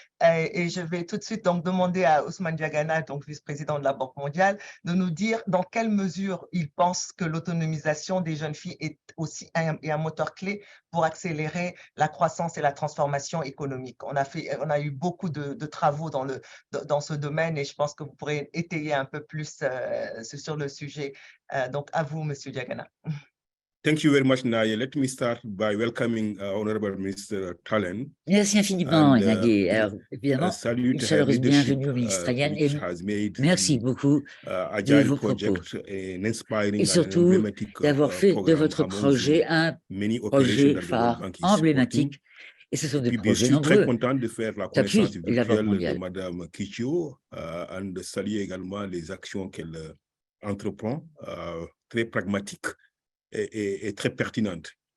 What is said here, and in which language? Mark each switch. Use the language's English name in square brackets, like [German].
[French] Et je vais tout de suite donc demander à Ousmane Diagana, donc vice-président de la Banque mondiale, de nous dire dans quelle mesure il pense que l'autonomisation des jeunes filles est aussi un moteur clé pour accélérer la croissance et la transformation économique. On a eu beaucoup de travaux dans ce domaine et je pense que vous pourrez étayer un peu plus sur le sujet. Donc, à vous, Monsieur Diagana. [English] Thank you very much, Naye. Let me start by welcoming Honorable Minister Talen. [French] Merci infiniment, Naye. Alors, évidemment, une chaleureuse bienvenue au ministre Talen et merci beaucoup de vos propos. Et surtout, d'avoir fait de votre projet un projet phare, emblématique. Et ce sont des projets nombreux. Je suis très content de faire la connaissance virtuelle de Mme Kitio et de saluer également les actions qu'elle entreprend, très pragmatiques et très pertinentes.